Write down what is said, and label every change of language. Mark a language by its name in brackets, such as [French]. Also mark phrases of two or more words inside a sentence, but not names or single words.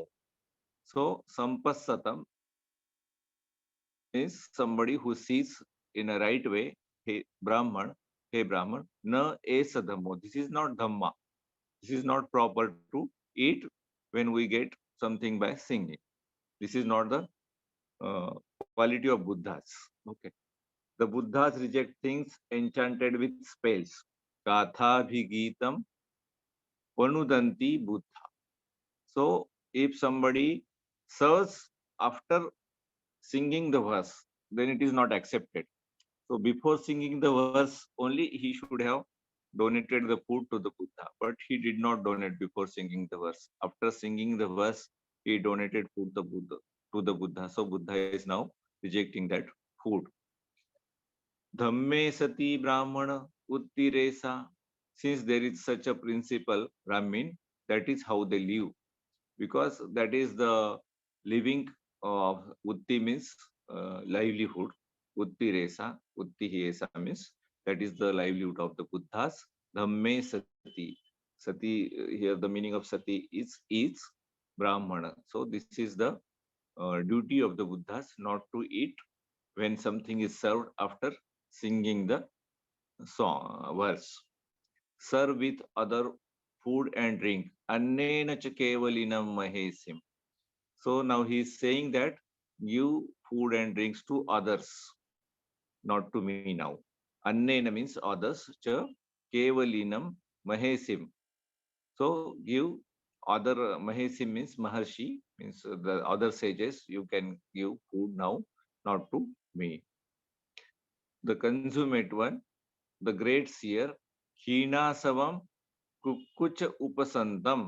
[English] So Sampassatam is somebody who sees in a right way, hey Brahman, [Pali] na esadhammo. [English] This is not Dhamma. This is not proper to eat when we get something by singing. This is not the quality of Buddhas. Okay. The Buddhas reject things enchanted with spells. [Pali] Katha bhigitam panudanti Buddha. [English] So if somebody serves after singing the verse, then it is not accepted. So before singing the verse, only he should have donated the food to the Buddha, but he did not donate before singing the verse. After singing the verse, he donated food to the Buddha. So Buddha is now rejecting that food. [Pali] Dhamme sati brahmana uttiresa. [English] Since there is such a principle, Brahmin, that is how they live, because that is the living of utti means livelihood. [Pali] Utti resa, utti hiesa [English] means that is the livelihood of the Buddhas. [Pali] Dhamme sati. Sati, [English] here the meaning of sati is Brahmana. So this is the duty of the Buddhas not to eat when something is served after singing the song verse. Serve with other food and drink. [Pali] Annena cha kevalinam mahesim. [English] So now he is saying that give food and drinks to others, not to me now. Annena means others. [Pali] Cha kevalinam mahesim. [English] So give other mahesim means maharshi means the other sages. You can give food now, not to me. The consummate one, the great seer, [Pali] Hinasavam Kukucha Upasantam.